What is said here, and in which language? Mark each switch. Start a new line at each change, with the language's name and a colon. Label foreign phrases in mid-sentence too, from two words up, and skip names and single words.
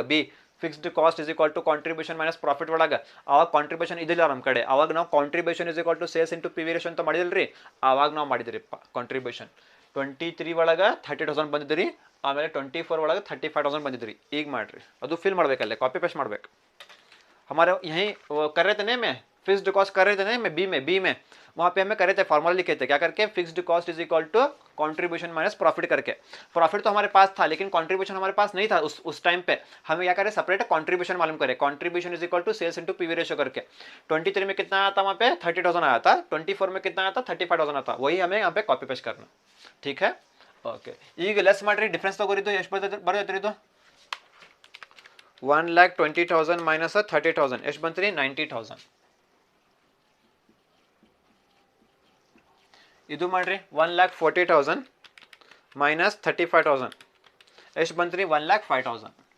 English: B fixed cost is equal to contribution minus profit ಒಳಗೆ.
Kannada: ಆವಾಗ ಕಾಂಟ್ರಿಬ್ಯೂಷನ್ ಇದಿಲ್ಲ ನಮ್ಮ ಕಡೆ, ಆವಾಗ ನಾವು
English: contribution is equal to sales into P V ratio
Kannada: ಅಂತ ಮಾಡಿದಿಲ್ರಿ, ಆವಾಗ ನಾವು ಮಾಡಿದ್ರಿಪ್ಪ ಕಾಂಟ್ರಿಬ್ಯೂಷನ್. 23 ಒಳಗೆ 30,000 ಬಂದಿದ್ರಿ, ಆಮೇಲೆ 24 ಒಳಗೆ 35,000 ಬಂದಿದ್ರಿ. ಈಗ ಮಾಡಿರಿ, ಅದು ಫಿಲ್ ಮಾಡಬೇಕಲ್ಲೇ,
English: copy paste
Kannada: ಮಾಡ್ಬೇಕು.
Hindi: हमारे यहीं कर रहे थे ना, मैं
English: fixed cost
Hindi: कर रहे थे ना, मैं बी में वहाँ पे हमें करे थे फॉर्मूला लिखे थे क्या करके?
English: fixed cost is equal to contribution minus profit
Hindi: करके. प्रॉफिट तो हमारे पास था लेकिन कंट्रीब्यूशन हमारे पास नहीं था उस टाइम पे. हमें क्या करें?
English: separate contribution
Hindi: मालूम करें.
English: contribution is equal to sales into PV ratio करके.
Hindi: 23 में कितना आया था? वहाँ पे 30,000 आया था. 24 में कितना आया था? 35,000 आता. वही हमें यहाँ पे
English: copy paste
Hindi: करना. ठीक है, ओके.
Kannada: ಈಗ ಲೆಸ್ ಮಾಡ್ರಿ, ಡಿಫ್ರೆನ್ಸ್ ತಗೋರಿದ್ದು ಎಷ್ಟು ಬರ್ತೈತ್ರಿ? 1,20,000 ಮೈನಸ್ 30,000 ಎಷ್ಟು ಬಂತ್ರಿ? 90,000. ಇದು ಮಾಡ್ರಿ, 1,40,000 ಮೈನಸ್ 35,000 ಎಷ್ಟು ಬಂತ್ರಿ? 1,05,000.